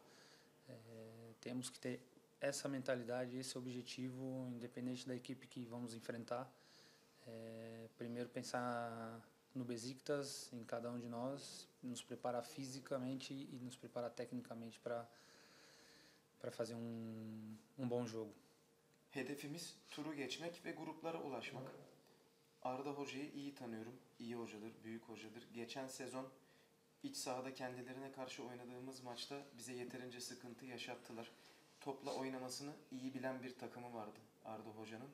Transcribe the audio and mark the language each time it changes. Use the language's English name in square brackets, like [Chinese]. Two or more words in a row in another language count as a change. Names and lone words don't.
[Portuguese] Temos que ter essa mentalidade, esse objetivo, independente da equipe que vamos enfrentar. Primeiro pensar no Besiktas, em cada um de nós, nos preparar fisicamente e nos preparar tecnicamente para fazer bom jogo. [Turkish] Hedefimiz turu geçmek ve gruplara ulaşmak. Arda Hoca'yı iyi tanıyorum. İyi hocadır, büyük hocadır. Geçen sezon iç sahada kendilerine karşı oynadığımız maçta bize yeterince sıkıntı yaşattılar. Topla oynamasını iyi bilen bir takımı vardı Arda Hoca'nın.